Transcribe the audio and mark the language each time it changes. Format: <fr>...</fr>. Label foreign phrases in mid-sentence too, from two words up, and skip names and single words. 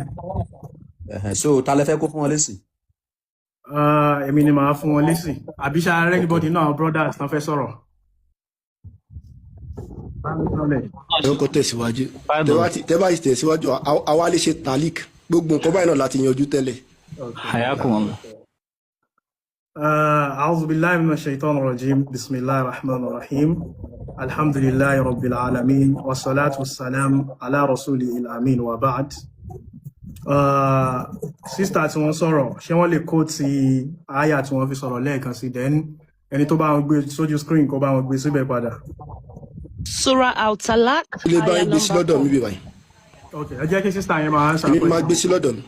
<yo>So ta lẹ fẹ́ kó fún wọn lésì? Èmi ni màá fún wọn lésì. Àbí ṣá anybody náà brothers tán fẹ́ sọ̀rọ̀. Ẹ kọ́ tẹ̀síwájú. Tẹ́ bá ti tẹ̀síwájú, àwa lè ṣe talik. Gbogbo nǹkan báyìí náà láti yanjú tẹ́lẹ̀.</yo> <ar>Hayakum. أعوذ بالله من الشيطان الرجيم بسم الله الرحمن الرحيم الحمد لله رب العالمين والصلاة والسلام على رسوله الأمين وبعد</ar> <yo>sister tí wọ́n sọ̀rọ̀ ṣé wọ́n lè kó ti àyà tí wọ́n fi sọ̀rọ̀ lẹ́ẹ̀kan sí then ẹni tó bá wọn gbé sójú screen kó bá wọn gbé síbẹ̀ padà. Surah Al-Talaq. Ilé bá gbé sí lọ́dọ̀ mi bí báyìí. Ok, ẹ jẹ́ kí sister yẹn máa answer. Èmi máa gbé sí lọ́dọ̀ mi.</yo>